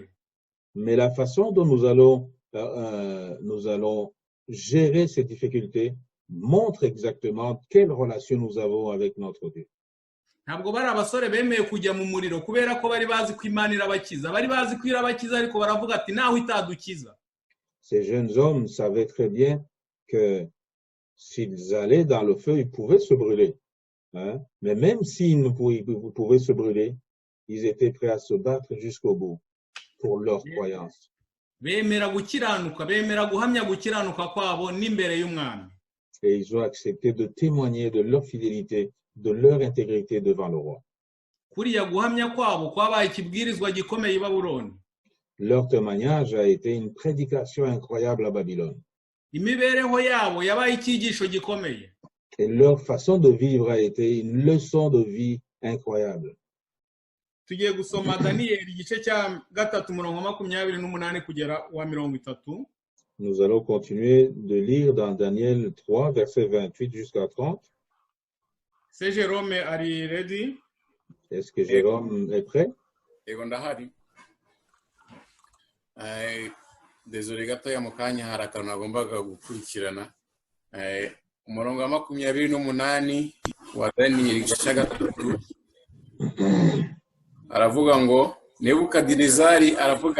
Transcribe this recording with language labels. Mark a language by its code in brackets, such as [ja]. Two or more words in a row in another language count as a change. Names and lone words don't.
[fr] Mais la façon dont nous allons gérer ces difficultés montre exactement quelle relation nous avons avec notre Dieu. [rw] Ntabwo bari abasore bemeye kujya mu muriro kubera ko bari bazi ko Imana irabakiza, bari bazi ko irabakiza ariko baravuga ati naho itadukiza. [fr] Ces jeunes hommes savaient très bien que s'ils allaient dans le feu, ils pouvaient se brûler. Hein? Mais même s'ils pouvaient se brûler, ils étaient prêts à se battre jusqu'au bout pour leur croyance. [rw] Bemera gukiranuka, bemera guhamya gukiranuka kwabo n'imbere y'umwami. [fr] Et ils ont accepté de témoigner de leur fidélité de leur intégrité devant le roi. [rw] kuriya guhamya kwabo kwabaye ikibwirizwa gikomeye i Babuloni. [fr] Leur témoignage a été une prédication incroyable à Babylone. [rw] Imibereho yabo yabaye icyigisho gikomeye. [fr] Et leur façon de vivre a été une leçon de vie incroyable. [rw] Tugiye gusoma Daniyeli igice cya 3:28 kugera wa 30. [fr] Nous allons continuer de lire dans Daniel 3, verset 28 jusqu'à 30. [rw] Se Jerome ari ready? [fr] Est-ce que Jérôme est prêt? [rw] Yego ndahari. Désolé gatoya mu kanya hari akantu nagombaga gukurikirana. Umurongo wa 28 wa Daniyeli igice 3 aravuga ngo Nebukadinezari aravuga